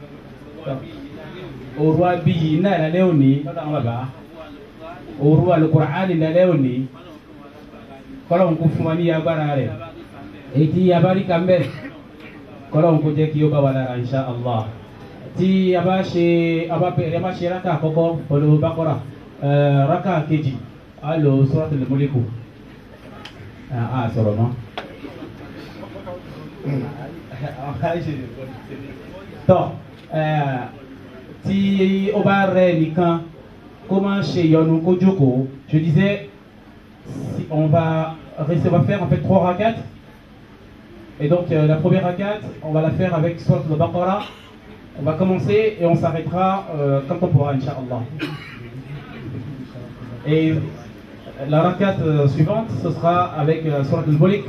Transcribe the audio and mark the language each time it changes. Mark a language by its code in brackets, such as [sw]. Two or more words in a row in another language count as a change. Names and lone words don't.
[yo] òru abiyì náà lálẹ́ òní lọ́dọ̀ àwọn bàbá òru Al-Qur'ani lálẹ́ òní kọ́lọ́hún kó fún wa ní agbára rẹ̀ èyí tí abáríkà ń bẹ̀ kọ́lọ́hún kó jẹ́ kí ó bá wa lára [ar] إن شاء الله [yo] tí a bá ṣe rákà àkọ́kọ́ pẹ̀lú Baqara rákà kejì á lò Suratul Mulk sọ̀rọ̀ mọ́. Tọ́ tí ó bá rẹ nìkan kó máa ṣe ìyọnu kó jókòó. [fr] Je disais, si on va faire en fait 3 rakats. Et donc la première rakat, on va la faire avec Surat al-Baqara. On va commencer et on s'arrêtera quand on pourra, Inch'Allah. Et la rakat suivante, ce sera avec Surat al-Mulk.